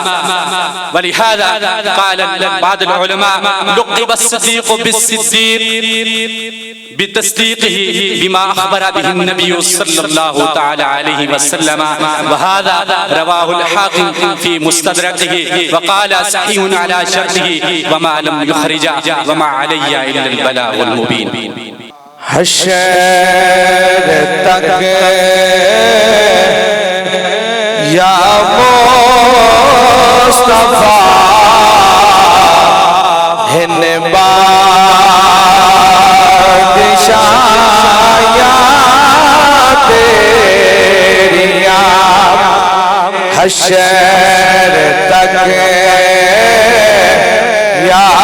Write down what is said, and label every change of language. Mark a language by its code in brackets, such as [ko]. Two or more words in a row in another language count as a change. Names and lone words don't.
[ar] ولهذا قال بعض العلماء: لقب الصديق بالصديق بتصديقه بما أخبر به النبي صلى الله تعالى عليه وسلم. وهذا رواه الحاكم في مستدركه وقال: صحيح على شرطه وما لم يخرج وما علي إلا البلاغ المبين. [pa] حشر تک یا مصطفیٰ ہن بادشاہیاں تیریاں حشر تک یا